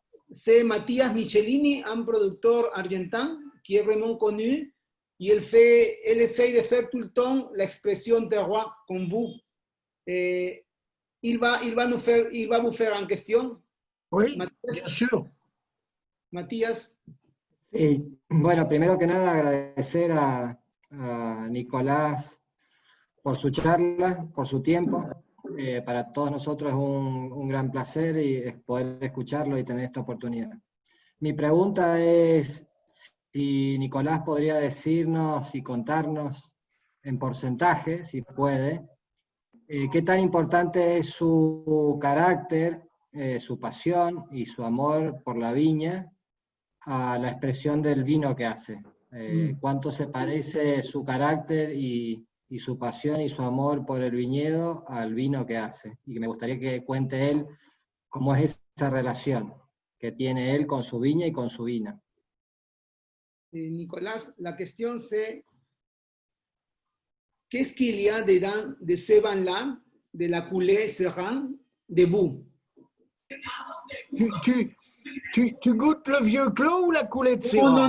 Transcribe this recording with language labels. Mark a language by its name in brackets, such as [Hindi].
[French] C'est Mathias Michelini, un producteur argentin qui est vraiment connu. Et elle essaye de faire tout le temps l'expression terroir comme vous. Il va vous faire en question. Oui, Mathias, bien sûr. Mathias. [Spanish] Sí, bueno, primero que nada agradecer a Nicolás por su charla, por su tiempo. Para todos nosotros es un gran placer y poder escucharlo y tener esta oportunidad. Mi pregunta es si Nicolás podría decirnos y contarnos en porcentaje, si puede, qué tan importante es su carácter, su pasión y su amor por la viña a la expresión del vino que hace. ¿Cuánto se parece su carácter y su pasión y su amor por el viñedo al vino que hace? Y me gustaría que cuente él cómo es esa relación que tiene él con su viña y con su vino. [French] Nicolás, la question c'est qu'est-ce qu'il y a dedans de ce vin-là, de la coulée Syrah, de vous? Tu goûtes le vieux clos ou la coulée de Syrah?